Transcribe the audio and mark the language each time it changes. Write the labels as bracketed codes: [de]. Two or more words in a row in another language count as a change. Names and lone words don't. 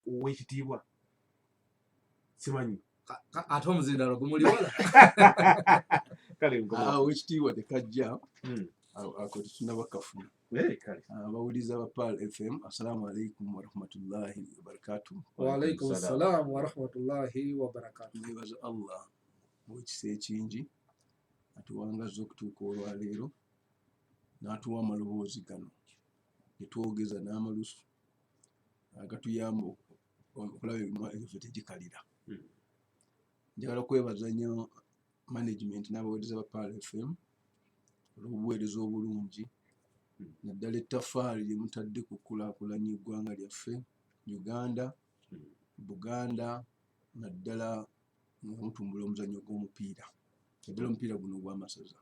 [lg] ow'ekitiibwa simanyi ate omuzindalo gumuliwola kale ow'ekitiibwa tekajja ako tetunaba kafuna. Abawuliza ba PAL FM, [ar] السلام عليكم ورحمة الله وبركاته. وعليكم السلام ورحمة الله وبركاته. [lg] Nebaza Allah ow'ekisa ekingi atuwangaza okutuuka olwaleero n'atuwa amaloboozi gano getwogeza n'amalusu agatuyamba okulaba emirimu gyaffe tegikalira. Njagala kwebaza nnyo management n'abaweereza ba PAL FM olw'obuweereza obulungi naddala ettaffaali lye mutadde ku kulaakulanya eggwanga lyaffe Uganda, Buganda, naddala nga mutumbula omuzannyo gw'omupiira, naddala omupiira guno ogw'amasaza.